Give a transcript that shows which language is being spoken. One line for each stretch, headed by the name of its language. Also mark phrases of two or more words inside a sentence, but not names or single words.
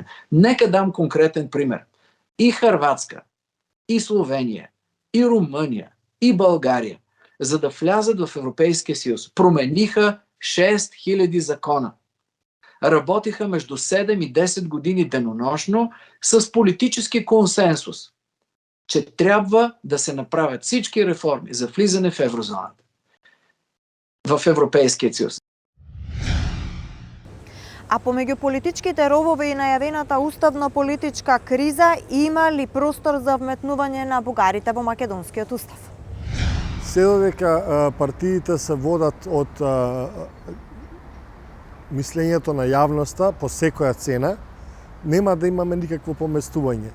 Bulgarian: Нека дам конкретен пример. И Хърватска, и Словения, и Румъния, и България, за да влязат в Европейския съюз, промениха 6000 закона. Работиха между 7 и 10 години денонощно с политически консенсус, че трябва да се направят всички реформи за влизане в еврозоната, в Европейския съюз.
Macedonian: А помеѓу политичките ровови и најавената уставно-политичка криза, има ли простор за вметнување на бугарите во македонскиот устав? Се додека партиите се водат од мислењето на јавноста по секоја цена, нема да имаме никакво поместување.